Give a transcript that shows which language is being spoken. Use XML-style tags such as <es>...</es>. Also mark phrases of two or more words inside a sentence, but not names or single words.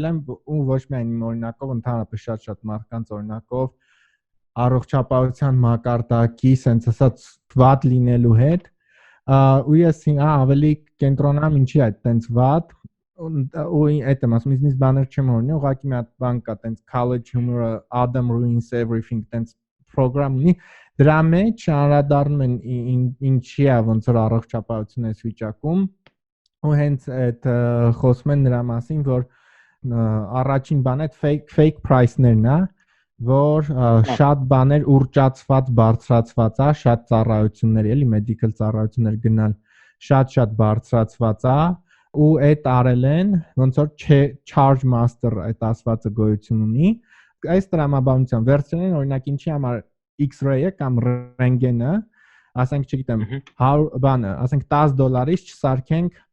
<hy>եմ ու ոչ միայն իմ օրինակով ընդհանրապես շատ մարդկանց օրինակով առողջապահության մակարդակի sense ասած վատ լինելու հետ ու ես ավելի կենտրոնամ ինչի այդ տենց վատ ու այդ եմ ասում ինձնից բաներ չեմ օրինի ուղղակի մի հատ բան կա տենց college humor Adam ruins everything տենց program ունի դրա մեջ անդրադառնում են ինչի է ոնց որ առողջապահություն այս վիճակում ու հենց այդ խոսում են նրա մասին որ առաջին բանը այդ</hy> <en>fake price-</en> <hy>ներն է որ շատ բաներ ուրճացված բարձրացված է շատ ծառայություններ էլի medical ծառայություններ գնալ շատ բարձրացված է ու այդ արել են ոնց որ</hy> <en>charge master</en> <hy>այդ ասվածը գոյություն ունի այս տրամաբանության վերցրել են օրինակ ինչի համար X-ray-ը կամ ռենտգենը, ասենք չգիտեմ, բանը, ասենք $10-ից չսարքենք</hy>